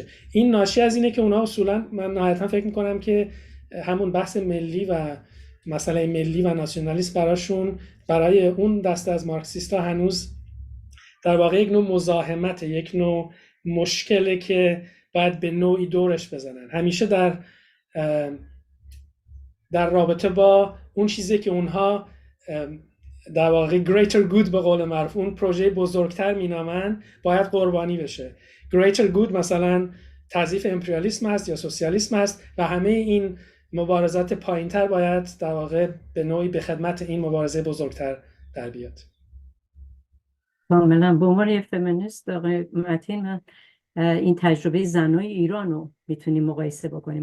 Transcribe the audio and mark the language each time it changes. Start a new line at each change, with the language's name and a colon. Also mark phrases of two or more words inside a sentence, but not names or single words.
Persian: این ناشی از اینه که اونها اصولا، من نهایتا فکر میکنم که همون بحث ملی و مسئله ملی و ناسیونالیسم براشون، برای اون دسته از مارکسیستا هنوز در واقع یک نوع مزاحمت، یک نوع مشکله که باید به نوعی دورش بزنن. همیشه در رابطه با اون چیزی که اونها در واقع
English: greater good
Persian: به قول معروف، اون پروژه بزرگتر مینامن، باید قربانی بشه.
English: greater good
Persian: مثلا تضعیف امپریالیسم هست یا سوسیالیسم هست و همه این مبارزات پایینتر باید در واقع به نوعی به خدمت این مبارزه بزرگتر در بیاد. کاملا. به عنوان یک فمینیست آقای متین، من این تجربه زنای ایران رو میتونیم مقایسه بکنیم.